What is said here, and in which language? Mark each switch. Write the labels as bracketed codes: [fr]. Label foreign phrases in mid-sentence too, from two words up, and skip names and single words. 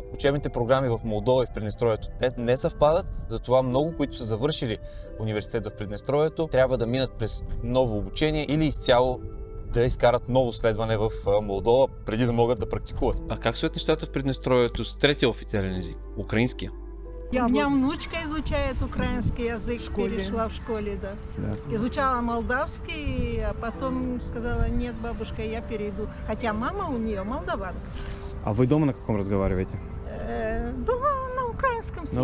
[bg] Учебните програми в Молдова и в Приднестровието не съвпадат, затова много, които са завършили университет в Приднестровието, трябва да минат през ново обучение или изцяло да изкарат ново следване в Молдова, преди да могат да практикуват. А как стоят нещата в Приднестровието с третия официален език, украинския? [ru] У меня внучка изучает украинский язык, перешла в школе, да. Изучала молдавский, а потом сказала, нет, бабушка, я перейду. Хотя мама у нее молдаванка. А вы дома на каком разговариваете? Дома на украинском с